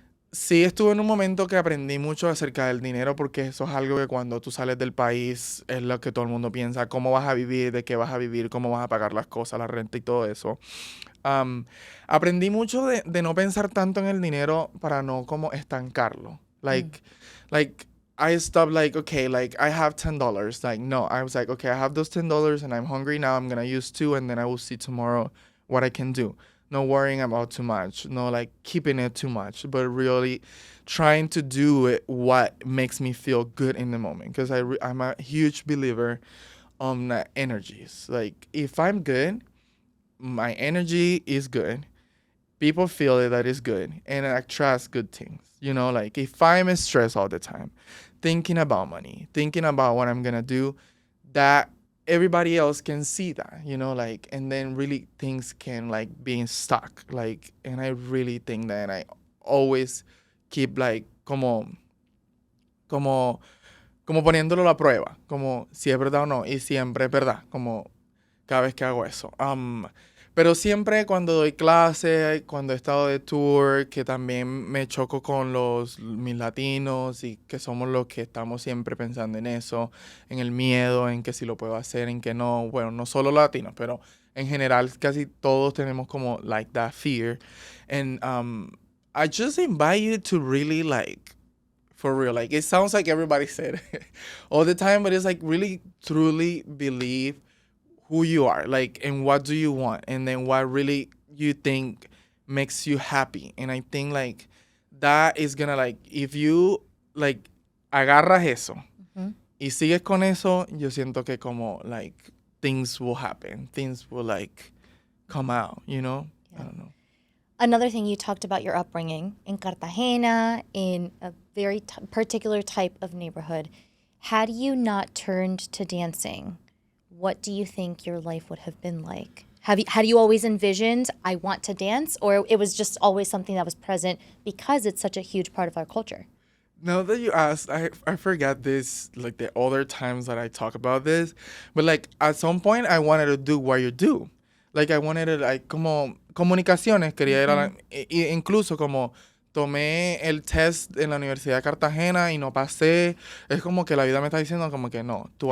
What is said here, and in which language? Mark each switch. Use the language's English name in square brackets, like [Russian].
[Spanish] Sí estuve en un momento que aprendí mucho acerca del dinero porque eso es algo que cuando tú sales del país es lo que todo el mundo piensa, cómo vas a vivir, de qué vas a vivir, cómo vas a pagar las cosas, la renta y todo eso. Aprendí mucho de no pensar tanto en el dinero para no como estancarlo. [English] Like I stopped like, okay, like I have $10. Like, no, I was like, okay, I have those $10 and I'm hungry now. I'm going to use 2 and then I will see tomorrow what I can do. No worrying about too much. No like keeping it too much, but really trying to do it what makes me feel good in the moment. Because I'm a huge believer on energies. Like if I'm good, my energy is good. People feel it that is good and I trust good things. Like if I'm stressed all the time, thinking about money, thinking about what I'm gonna do, that everybody else can see that, like, and then really things can like being stuck. Like, and I really think that I always keep like [Spanish] como como poniéndolo a la prueba, como si es verdad o no, y siempre es verdad, como cada vez que hago eso. Pero siempre cuando doy clase, cuando he estado de tour, que también me choco con mis latinos y que somos los que estamos siempre pensando en eso, en el miedo, en que si lo puedo hacer, en que no. Bueno, no solo latinos, pero en general casi todos tenemos como [English] like that fear. And I just invite you to really like, for real, like it sounds like everybody said it all the time, but it's like really truly believe who you are, like, and what do you want, and then what really you think makes you happy. And I think like that is gonna like if you like [Spanish] agarras eso y sigues con eso, yo siento que como [English] like things will happen, things will like come out, you know? Yeah. I don't know. Another thing, you talked about your upbringing in Cartagena, in a very particular type of neighborhood. Had you not turned to dancing, what do you think your life would have been like? Had you always envisioned, I want to dance, or it was just always something that was present because it's such a huge part of our culture? Now that you asked, I forgot this, like the other times that I talk about this, but like at some point I wanted to do what you do. Like I wanted to like [Spanish] como comunicaciones, quería ir a incluso como tomé el test en la Universidad de Cartagena y no pasé. Es como que la vida me está diciendo como que no, tú